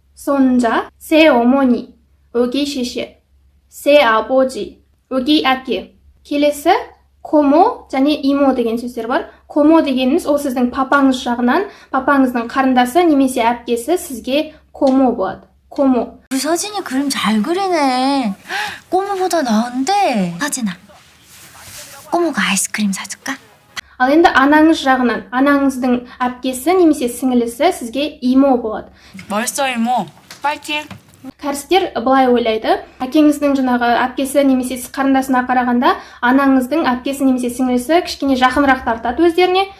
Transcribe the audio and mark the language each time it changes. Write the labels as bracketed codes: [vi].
[kk] 새 어머니, өгей шеше. 새 아버지, өгей әке. Келесі комо және имо деген сөздер бар. Комо дегеніміз ол сіздің папаңыз жағынан, папаңыздың қарындасы немесе әпкесі сізге комо болады. комо. [ko] 우리 서진이 그림 잘 그리네. 꼬모보다 나은데. 서진아, 꼬모가 아이스크림 사줄까? [kk] Ал енді анаңыз жағынан, анаңыздың әпкесі немесе сіңілісі сізге имо болады. [ko] 멋있어 이모. 파이팅. [kk] Кәрістер былай ойлайды, әкеңіздің жаңағы әпкесі немесе қарындасына қарағанда анаңыздың әпкесі немесе сіңлісі кішкене жақынырақ тартады өздеріне.